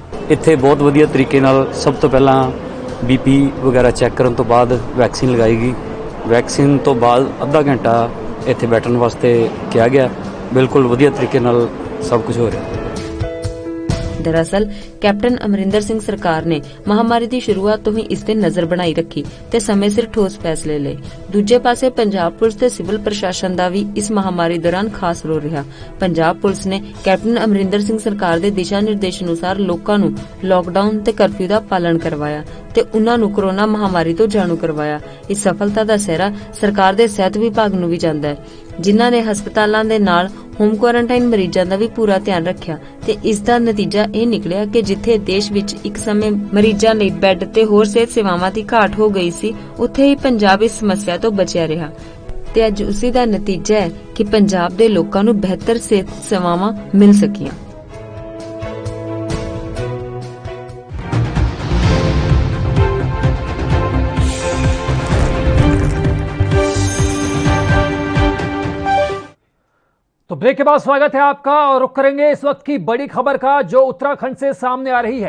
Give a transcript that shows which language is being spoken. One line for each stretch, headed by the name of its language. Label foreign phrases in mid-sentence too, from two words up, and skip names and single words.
Punjabi: ਇੱਥੇ ਬਹੁਤ ਵਧੀਆ ਤਰੀਕੇ ਨਾਲ ਸਭ ਤੋਂ ਪਹਿਲਾਂ ਬੀਪੀ ਵਗੈਰਾ ਚੈੱਕ ਕਰਨ ਤੋਂ ਬਾਅਦ ਵੈਕਸੀਨ ਲਗਾਈ ਗਈ। ਵੈਕਸੀਨ ਤੋਂ ਬਾਅਦ ਅੱਧਾ ਘੰਟਾ ਇੱਥੇ ਬੈਠਣ ਵਾਸਤੇ ਕਿਹਾ ਗਿਆ। ਬਿਲਕੁਲ ਵਧੀਆ ਤਰੀਕੇ ਨਾਲ ਸਭ ਕੁਝ ਹੋ ਰਿਹਾ। ਦਰਅਸਲ ਕੈਪਟਨ ਅਮਰਿੰਦਰ ਸਿੰਘ ਸਰਕਾਰ ਨੇ ਮਹਾਮਾਰੀ ਕੀ ਸ਼ੁਰੂਆਤ ਤੋਂ ਹੀ ਇਸ ਤੇ ਨਜ਼ਰ ਬਣਾਈ ਰੱਖੀ ਤੇ ਸਮੇਂ ਸਿਰ ਠੋਸ ਫ਼ੈਸਲੇ ਲਏ। ਦੂਜੇ ਪਾਸੇ ਪੰਜਾਬ ਪੁਲਿਸ ਤੇ ਸਿਵਲ ਪ੍ਰਸ਼ਾਸਨ ਦਾ ਭੀ ਇਸ ਮਹਾਮਾਰੀ ਦੌਰਾਨ ਖ਼ਾਸ ਰੋਲ ਰਿਹਾ। ਪੰਜਾਬ ਪੁਲਿਸ ਨੇ ਕੈਪਟਨ ਅਮਰਿੰਦਰ ਸਿੰਘ ਸਰਕਾਰ ਦੇ ਦਿਸ਼ਾ ਨਿਰਦੇਸ਼ ਅਨੁਸਾਰ ਲੋਕਾਂ ਨੂੰ ਲੌਕਡਾਊਨ ਤੇ ਕਰਫ਼ਿਊ ਦਾ ਪਾਲਣ ਕਰਵਾਇਆ ਤੇ ਉਨ੍ਹਾਂ ਨੂੰ ਕੋਰੋਨਾ ਮਹਾਮਾਰੀ ਤੋਂ ਜਾਣੂ ਕਰਵਾਇਆ। ਇਸ ਸਫਲਤਾ ਦਾ ਸਿਹਰਾ ਸਰਕਾਰ ਦੇ ਸਿਹਤ ਵਿਭਾਗ ਨੂੰ ਭੀ ਜਾਂਦਾ ਹੈ, ਜਿਨ੍ਹਾਂ ਨੇ ਹਸਪਤਾਲਾਂ ਦੇ ਨਾਲ
English: home quarantine
Punjabi: ਮਰੀਜ਼ਾਂ ਦਾ ਭੀ ਪੂਰਾ ਧਿਆਨ ਰੱਖਿਆ ਤੇ ਇਸ ਦਾ ਨਤੀਜਾ ਇਹ ਨਿਕਲਿਆ ਕਿ ਜਿੱਥੇ ਦੇਸ਼ ਵਿੱਚ ਇੱਕ ਸਮੇਂ ਮਰੀਜ਼ਾਂ ਲਈ ਬੈੱਡ ਤੇ ਹੋਰ ਸਿਹਤ ਸੇਵਾਵਾਂ ਦੀ ਘਾਟ ਹੋ ਗਈ ਸੀ, ਉੱਥੇ ਹੀ ਪੰਜਾਬ ਇਸ ਸਮੱਸਿਆ ਤੋਂ ਬਚਿਆ ਰਿਹਾ ਤੇ ਅੱਜ ਉਸੇ ਦਾ ਨਤੀਜਾ ਹੈ ਕਿ ਪੰਜਾਬ ਦੇ ਲੋਕਾਂ ਨੂੰ ਬਿਹਤਰ ਸਿਹਤ ਸੇਵਾਵਾਂ ਮਿਲ ਸਕੀਆਂ।
Hindi: तो ब्रेक के बाद स्वागत है आपका और रुख करेंगे इस वक्त की बड़ी खबर का जो उत्तराखंड से सामने आ रही है।